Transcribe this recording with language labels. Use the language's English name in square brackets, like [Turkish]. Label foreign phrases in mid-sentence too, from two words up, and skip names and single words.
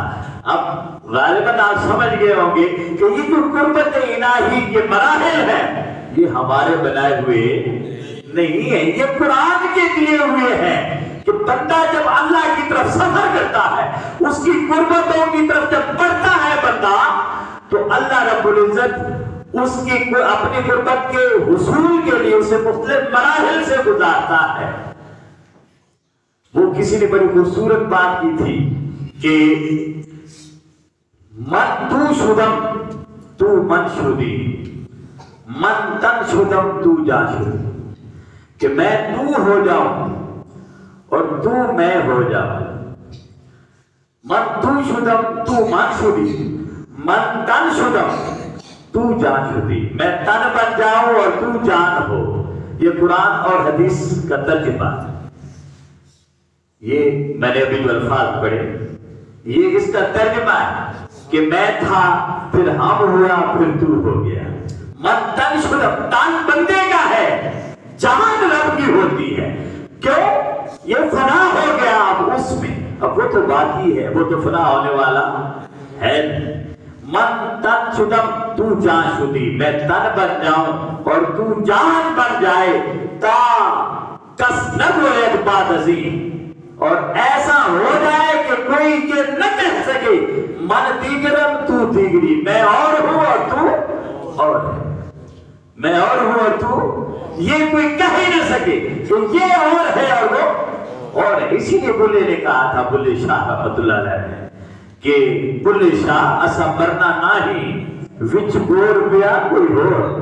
[Urdu] اب غالباً آپ سمجھ گئے ہوں گے کہ یہ جو قربت الہی کے مراحل ہیں یہ ہمارے بنائے ہوئے نہیں ہیں، یہ قرآن کے دیے ہوئے ہیں کہ بندہ جب اللہ کی طرف سفر کرتا ہے، اس کی قربتوں کی طرف جب بڑھتا ہے بندہ، تو اللہ رب العزت اس کی اپنی قربت کے حصول کے لیے اسے مختلف مراحل سے گزارتا ہے۔ وہ کسی نے بڑی خوبصورت بات کی تھی کہ [Persian] من تو شدم تو من شدی، من تن شدم تو جا شدی، [Urdu] کہ میں تو ہو جاؤں اور تو میں ہو جاؤں۔ [Persian] من تو شدم تو من شدی، من تن شدم تو جان شدی، [Urdu] میں تن بن جاؤں اور تو جان ہو۔ یہ قرآن اور حدیث کا ترجمہ ہے۔ یہ میں نے ابھی جو الفاظ پڑھے یہ اس کا ترجمہ ہے کہ میں تھا پھر ہم ہوا پھر تو ہو گیا۔ [Persian] من تن شدم، [Urdu] تن بندے کا ہے، جان رب کی ہوتی ہے۔ کیوں؟ یہ فنا ہو گیا اب اس میں، اب وہ تو باقی ہے، وہ تو فنا ہونے والا ہے۔ [Persian] من تن شدم تو جان شدی، [Urdu] میں تن بن جاؤں اور تو جان بن جائے، [Persian] تا کس نہ گوید باد عظیم، [Urdu] اور ایسا ہو جائے کہ کوئی یہ نہ کہہ سکے [Persian] من دیگرم تو دیگری، [Urdu] میں اور ہوں اور تو اور ہے، میں اور ہوں اور تو، یہ کوئی کہہ ہی نہ سکے کہ یہ اور ہے اور وہ اور ہے۔ اسی لیے بلے نے کہا تھا، بلے شاہ [Arabic] رحمۃ اللہ علیہ [Urdu] نے، کہ [Punjabi] بلے شاہ اسا مرنا نہیں وچ گور بیا کوئی ہور۔